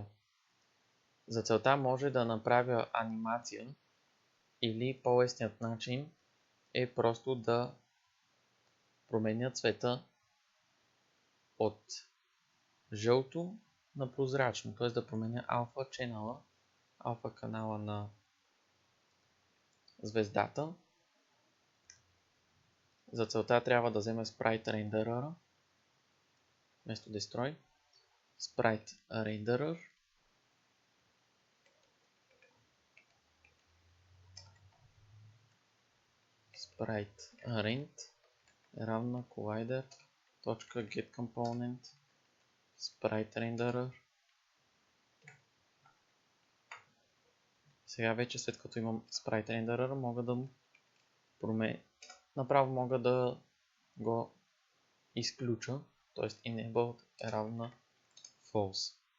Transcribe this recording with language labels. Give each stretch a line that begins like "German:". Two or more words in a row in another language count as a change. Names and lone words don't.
Bulgarian: За целта може да направя анимация или по-лесният начин е просто да променя цвета от жълто на прозрачно, т.е. да променя алфа канала на звездата. За целта трябва да взема
English: Sprite Renderer
Bulgarian: вместо Destroy.
English: Sprite Renderer. Sprite Rend равна collider.getComponent Sprite Renderer.
Bulgarian: Сега вече след като имам
English: Sprite Renderer,
Bulgarian: мога да направо мога да го изключа, т.е. enabled е равна false.